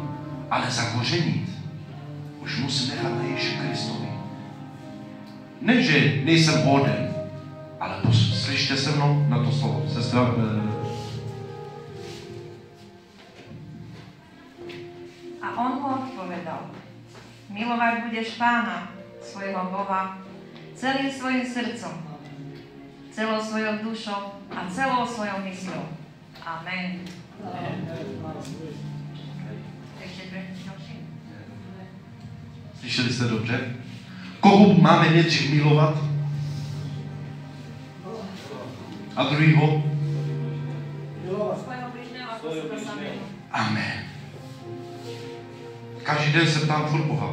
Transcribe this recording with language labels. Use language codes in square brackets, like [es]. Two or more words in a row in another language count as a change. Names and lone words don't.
[cs] Ale zakořenit už musím nechat na Ježíši Kristovi. Ne, že nejsem hoden, ale slyšte se mnou na to slovo. Sestra, [sk] a on mu odpovedal, milovať budeš Pána, svojho Boha, celým svojim srdcom, celou svojou dušou a celou svojou mysľou. Amen. Ešte ďalší. [cs] Slyšeli jste dobře? Koho máme nejdřív milovat? A druhýho? [sk] Svojho bližného ako seba samého. Amen. [cs] Každý den se ptám furt Boha.